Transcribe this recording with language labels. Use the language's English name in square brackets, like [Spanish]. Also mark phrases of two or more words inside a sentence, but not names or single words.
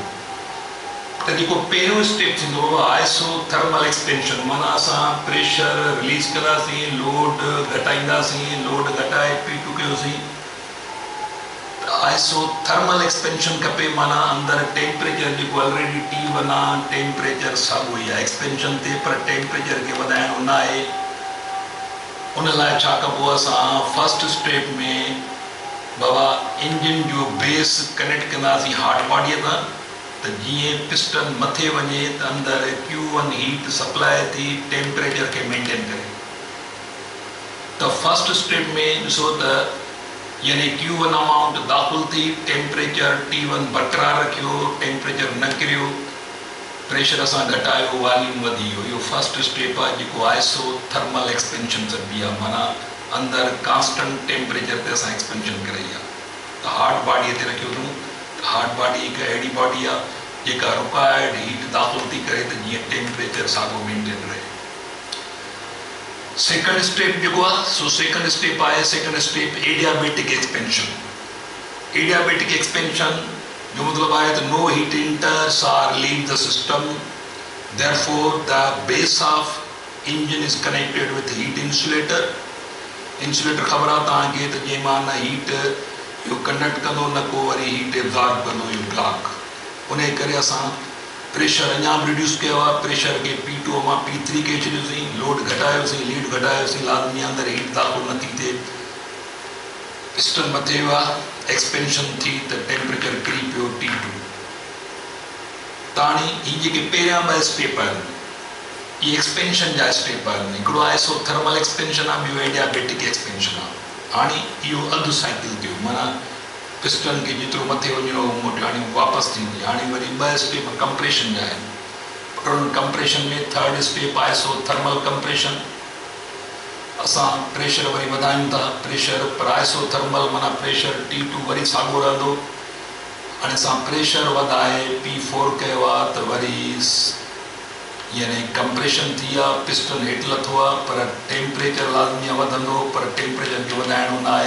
[Sindhi] त जेको पहिरियों स्टेप थींदो [English] isothermal expansion, [Sindhi] माना असां [English] pressure release [Sindhi] कंदासीं, लोड घटाईंदासीं, लोड घटाए P2 कयोसीं. [English] isothermal expansion [Sindhi] खपे, माना अंदरि टेम्परेचर जेको ऑलरेडी T1 आहे टेम्परेचर साॻियो ई आहे एक्सपेंशन ते, पर टेम्परेचर खे वधाइणो न आहे. उन लाइ छा कबो, असां [English] first step [Sindhi] में बाबा इंजन जो [English] base connect [Sindhi] कंदासीं हार्ड बॉडीअ सां, त जीअं पिस्टन मथे वञे त अंदरि Q1 [English] heat supply [Sindhi] थी टेम्परेचर खे मेंटेन करे. त [English] first step [Sindhi] में ॾिसो त यानी Q1 अमाउंट दाख़िल थी, टेम्परेचर T1 बरक़रार रखियो, टेम्परेचर न किरियो, प्रेशर असां घटायो, वॉल्यूम वधी वियो. इहो [English] first step [Sindhi] आहे जेको [English] isothermal expansion [Sindhi] चइबी आहे, माना अंदरि [English] constant temperature [Sindhi] ते असां एक्सपेंशन करे आहे. त हार्ड बॉडीअ ते रखियो अथऊं. [English] hard body [Sindhi] हिकु अहिड़ी बॉडी आहे जेका [English] required heat [Sindhi] दाख़िल थी करे त जीअं टेम्परेचर साॻियो मेंटेन रहे. [English] second step [Sindhi] जेको आहे [English] second step [Sindhi] आहे [English] adiabatic expansion. adiabatic expansion [Sindhi] जो मतलब है तो [English] no heat enters or leaves the system, therefore the base of engine is connected with heat insulator. [Sindhi] Insulator ख़बर आहे तव्हांखे त जंहिं मां न हीट इहो कंडक्ट कंदो न को वरी [English] heat absorb [Sindhi] कंदो इहो ब्लॉक। उन करे असां प्रेशर अञा बि रिड्यूस कयो आहे, प्रेशर खे P2 मां P3 के छॾियोसीं, लोड घटायोसीं, लीड घटायोसीं, लाज़मी अंदरि हीट दाख़िल नथी थिए, पिस्टन मथे वियो आहे, एक्सपेंशन थी त टेम्परेचर किरी पियो T2। ताणी ही जेके पहिरियां ॿ स्टेप आहिनि ये एक्सपेंशन जा स्टेप आहिनि। हिकिड़ो [English] isothermal expansion [Sindhi] आहे, ॿियो [English] adiabatic expansion [Sindhi] आहे। हाणे इहो अधु साइकिल थियो, माना पिस्टन खे जेतिरो मथे वञिणो हो मोटियो, हाणे वापसि थींदी। हाणे वरी ॿ स्टेप कंप्रेशन जा आहिनि। कंप्रेशन में [English] third step isothermal compression, [Sindhi] असां प्रेशर वरी वधायूं था, प्रेशर पर आइसोथर्मल माना प्रेशर T2 वरी साॻियो रहंदो। हाणे असां प्रेशर वधाए P4 कयो आहे त वरी यानी कंप्रेशन थी आहे, पिस्टन हेठि लथो आहे, पर टेम्परेचर लाज़मी वधंदो, पर टेम्परेचर खे वधाइणो न आहे।